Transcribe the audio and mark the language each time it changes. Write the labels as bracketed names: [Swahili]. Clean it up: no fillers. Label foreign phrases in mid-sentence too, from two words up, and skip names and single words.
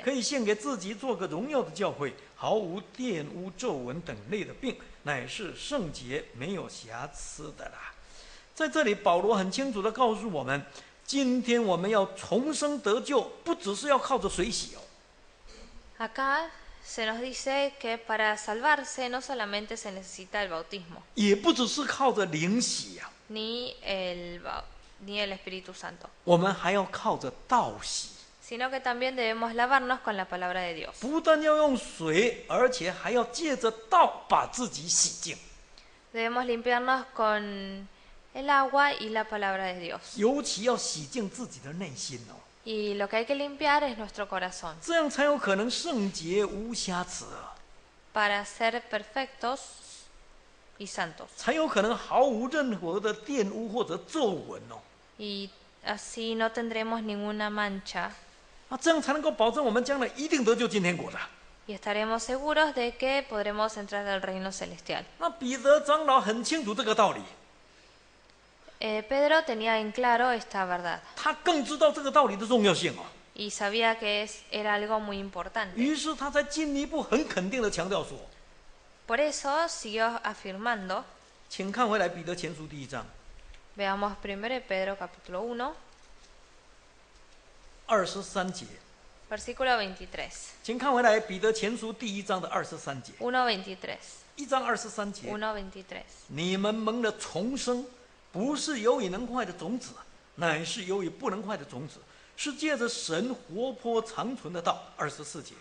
[Chinese] 可以献给自己做个荣耀的教会，毫无玷污、皱纹等类的病，乃是圣洁、没有瑕疵的啦。在这里，保罗很清楚地告诉我们，今天我们要重生得救，不只是要靠着水洗哦。 [Spanish] Acá se nos dice que para salvarse no solamente se necesita el bautismo, [Chinese] 也不只是靠着灵洗呀、 [Spanish] ni el Espíritu Santo, [Chinese] 我们还要靠着道洗。 [Spanish] sino que también debemos lavarnos con la palabra de Dios. [Chinese] 不但要用水，而且还要借着道把自己洗净。 [Spanish] Debemos limpiarnos con el agua y la palabra de Dios. [Chinese] 尤其要洗净自己的内心哦。 [Spanish] Y lo que hay que limpiar es nuestro corazón [Chinese] 这样才有可能圣洁无瑕疵， [Spanish] para ser perfectos y santos. [Chinese] 才有可能毫无任何的玷污或者皱纹哦。 [Spanish] Y así no tendremos ninguna mancha [Chinese] 这样才能够保证我们将来一定得救进天国的。 [Spanish] y estaremos seguros de que podremos entrar al reino celestial. [Chinese] 那彼得长老很清楚这个道理， [Spanish] Pedro tenía en claro esta verdad [Chinese] 他更知道这个道理的重要性哦。 [Spanish] y sabía que era algo muy importante. [Chinese] 于是他才进一步很肯定的强调说， [Spanish] Por eso siguió afirmando, [Chinese] 请看回来彼得前书第1章 [Spanish] veamos 1 Pedro capítulo 1, [Chinese] 23 节， [Spanish] versículo 23. [Chinese] 请看回来彼得前书第1章的23节， [Spanish] 1.23. [Chinese] 1章23节， [Spanish] 1.23. [Chinese] 你们蒙了重生，不是由于能坏的种子，乃是由于不能坏的种子，是借着神活泼长存的道。24节，